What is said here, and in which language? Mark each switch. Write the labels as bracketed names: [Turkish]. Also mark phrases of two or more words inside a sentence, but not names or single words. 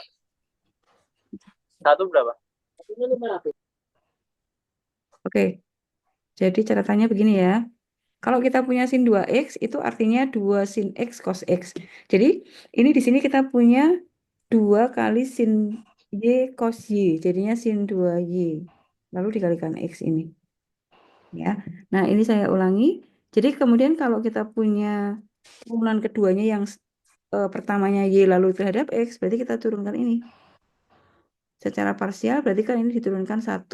[Indonesian] Satu berapa? Oke. Jadi catatannya begini ya. Kalau kita punya sin 2X itu artinya 2 sin X cos X. Jadi ini di sini kita punya 2 kali sin Y cos Y. Jadinya sin 2Y. Lalu dikalikan X ini. Ya. Nah, ini saya ulangi. Jadi kemudian kalau kita punya turunan keduanya yang pertamanya Y lalu terhadap X, berarti kita turunkan ini. Secara parsial berarti kan ini diturunkan 1.